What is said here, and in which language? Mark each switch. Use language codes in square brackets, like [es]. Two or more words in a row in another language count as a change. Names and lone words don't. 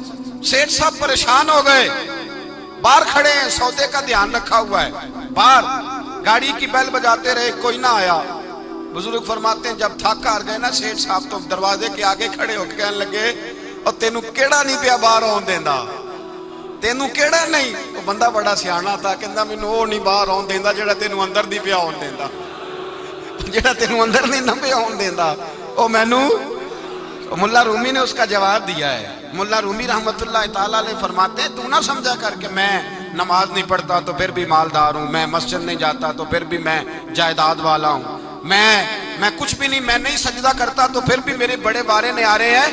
[ur] سیٹھ صاحب پریشان ہو گئے، باہر کھڑے ہیں، سودے کا دھیان رکھا ہوا ہے، باہر گاڑی کی بیل بجاتے رہے، کوئی نہ آیا۔ [pa] بزرگ فرماتے ہیں جب تھک ہار گئے نا سیٹھ صاحب تو دروازے کے آگے کھڑے ہو کے کہنے لگے اور تینوں کیڑا نہیں پیا باہر آن دیندا، تینوں کیڑا نہیں؟ [ur] تو بندہ بڑا سیانا تھا، [pa] کہندا مینوں وہ نہیں باہر آن دیندا جڑا تینوں اندر نہیں پیا آن دیندا، جڑا تینوں اندر نہیں نہ پیا آن دیندا او مینوں۔ [ur] ملا رومی نے اس کا جواب دیا ہے۔ ملا رومی [ar] رحمت اللہ تعالیٰ علیہ [ur] فرماتے ہیں تو نہ سمجھا کر کہ میں نماز نہیں پڑھتا تو پھر بھی مالدار ہوں، میں مسجد نہیں جاتا تو پھر بھی میں جائیداد والا ہوں، میں کچھ بھی نہیں، میں نہیں سجدہ کرتا تو پھر بھی میرے بڑے بارے نعرے ہیں۔